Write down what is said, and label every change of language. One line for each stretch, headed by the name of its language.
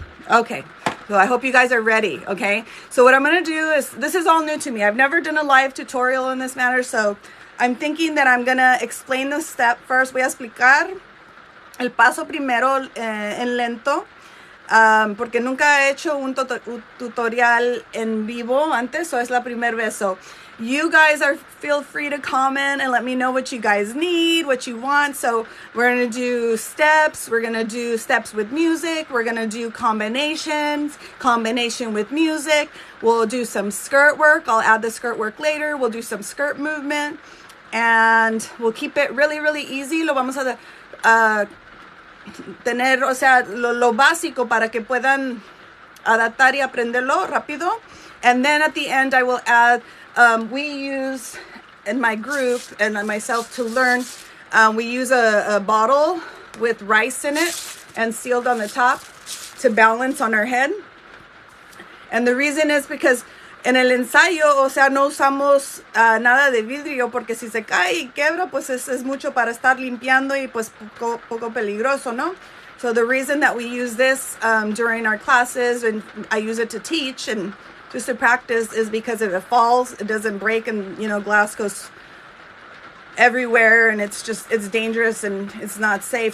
English: Okay, so I hope you guys are ready, okay? So what I'm going to do is, this is all new to me. I've never done a live tutorial in this manner, so I'm thinking that I'm going to explain the step first.
Spanish: Voy a explicar el paso primero en lento, porque nunca he hecho un tutorial en vivo antes, so es la primera vez.
English: So you guys feel free to comment and let me know what you guys need, what you want. So we're going to do steps. We're going to do steps with music. We're going to do combination with music. We'll do some skirt work. I'll add the skirt work later. We'll do some skirt movement. And we'll keep it really, really easy.
Spanish: Lo vamos a tener, o sea, lo básico para que puedan adaptar y aprenderlo rápido.
English: And then at the end, I will add, we use, in my group and myself to learn, we use a bottle with rice in it and sealed on the top to balance on our head. And the reason is because
Spanish: en el ensayo, o sea, no usamos nada de vidrio, porque si se cae y quebra, pues es mucho para estar limpiando y pues poco peligroso, ¿no?
English: So the reason that we use this during our classes, and I use it to teach and just to practice, is because if it falls, it doesn't break, and glass goes everywhere, and it's dangerous and it's not safe.